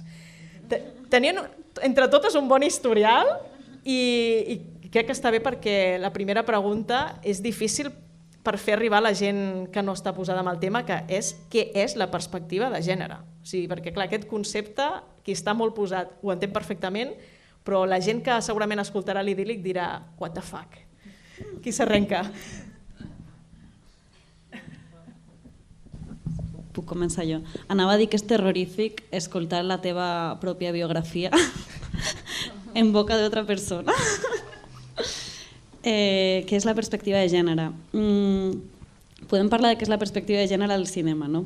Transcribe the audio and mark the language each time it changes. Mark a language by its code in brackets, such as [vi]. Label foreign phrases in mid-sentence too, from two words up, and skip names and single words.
[ca] Tenien entre totes un bon historial i crec que està bé perquè la primera pregunta és difícil per fer arribar a la gent que no està posada en el tema, que és què és la perspectiva de gènere. O sigui, perquè clar, aquest concepte, qui està molt posat ho entén perfectament, però la gent que segurament escoltarà l'Idíl·lic dirà [en] what the fuck. [ca] Qui s'arrenca? Puc començar jo. Anava a dir que és terrorífic escoltar la teva pròpia biografia en boca d'altra persona. què és la perspectiva de gènere. Podem parlar de què és la perspectiva de gènere al cinema, no?